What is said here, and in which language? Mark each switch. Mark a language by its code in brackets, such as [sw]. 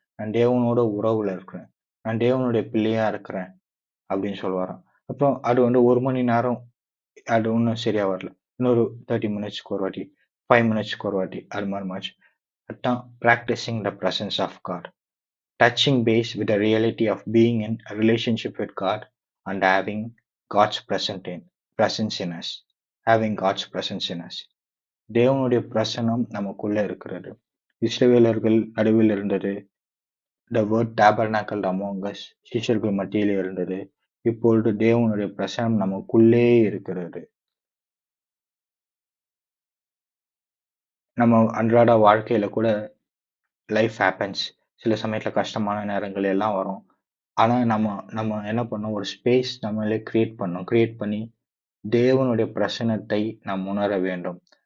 [ta] நான் தேவனோட உறவுல இருக்கிறேன். நான் தேவனுடைய பிள்ளையா இருக்கிறேன் அப்படின்னு சொல்லுவாராம். அப்புறம் அது வந்து 1 மணி நேரம் அது இன்னும் சரியா வரல. இன்னொரு 30 மினிட்ஸ்க்கு ஒரு வாட்டி, 5 மினிட்ஸ்க்கு ஒரு வாட்டி அது மாதிரி மாச்சு. [en] அதான் practicing the presence of God. Touching base with the reality of being in a relationship with God and having God's presence in us. Having God's presence in us. [ta] தேவனுடைய பிரசனம் நமக்குள்ள இருக்கிறது. இஸ்ரவேலர்கள் நடுவில் இருந்தது. [en] The word tabernacled among us. [ta] சீஷர்கள் மத்தியில் இருந்தது. இப்பொழுது தேவனுடைய பிரசனம் நமக்குள்ளே இருக்கிறது. நம்ம அன்றாட வாழ்க்கையில கூட [en] Life happens. [ta] சில சமயத்துல கஷ்டமான நேரங்கள் எல்லாம் வரும். ஆனா நம்ம நம்ம என்ன பண்ணோம், ஒரு ஸ்பேஸ் நம்மளே கிரியேட் பண்ணி தேவனுடைய பிரசனத்தை நாம் உணர வேண்டும்.